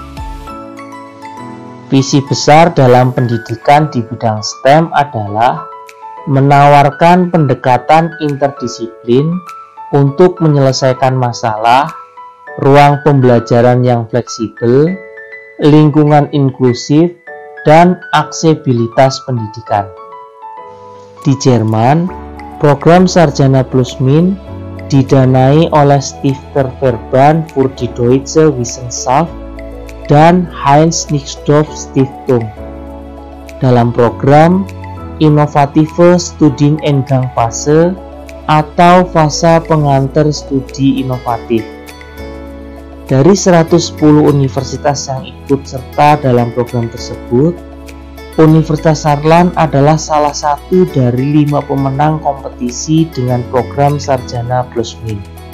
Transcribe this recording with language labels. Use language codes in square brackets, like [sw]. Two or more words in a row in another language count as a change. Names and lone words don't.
[id] Visi besar dalam pendidikan di bidang STEM adalah menawarkan pendekatan interdisiplin untuk menyelesaikan masalah, ruang pembelajaran yang fleksibel, lingkungan inklusif, dan aksesibilitas pendidikan. Di Jerman, program Sarjana Plus Min didanai oleh Stifterverband für die Deutsche Wissenschaft dan Heinz Nixdorf Stiftung dalam program Innovative Studiengangsphase atau fase pengantar studi inovatif. Dari 110 universitas yang ikut serta dalam program tersebut, Universitas Saarland adalah salah satu dari 5 pemenang kompetisi dengan program Sarjana Plus Min.